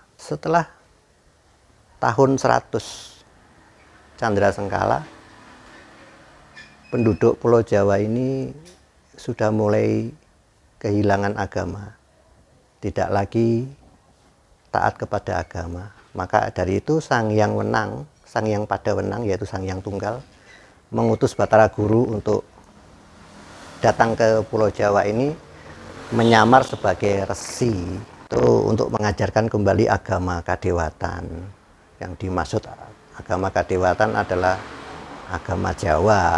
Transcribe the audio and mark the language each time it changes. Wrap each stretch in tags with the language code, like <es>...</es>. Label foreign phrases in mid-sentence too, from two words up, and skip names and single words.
<id>Setelah tahun 100 Candra Sengkala, penduduk Pulau Jawa ini sudah mulai kehilangan agama, tidak lagi taat kepada agama. Maka dari itu Sang Hyang Wenang, Sang Hyang Padawenang, yaitu Sang Hyang Tunggal, mengutus Batara Guru untuk datang ke Pulau Jawa ini menyamar sebagai resi, itu untuk mengajarkan kembali agama kadewatan. Yang dimaksud agama kadewatan adalah agama Jawa.</id>